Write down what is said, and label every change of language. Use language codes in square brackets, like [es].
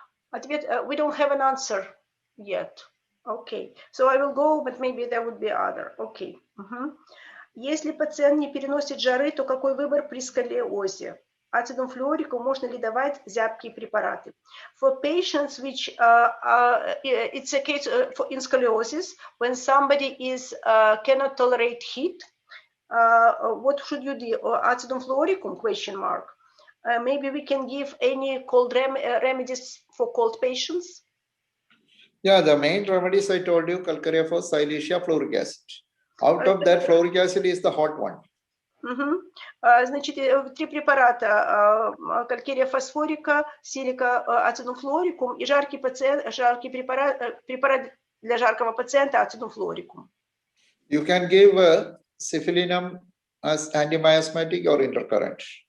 [ru] Ответ: [en] we don't have an answer yet. Okay, so I will go, but maybe there would be other. Okay. [ru] Если пациент не переносит жары, то какой выбор при сколиозе? ацидом флюорикум можно ли давать зябкие препараты? [en] For patients which, it's a case in scoliosis, when somebody cannot tolerate heat, what should you do? Acidum fluoricum, question mark. Maybe we can give any cold remedies for cold patients? Yeah, the main remedies I told you, calcarea, silicea, fluoric acid. Out of that, fluoric acid is the hot one. [ru] Значит, 3 препарата: калькерия фосфорика, силика, ацидум флуорикум и жаркий препарат для жаркого пациента ацидум флуорикум. [en] You can give syphilinum as antimiasmatic or intercurrent.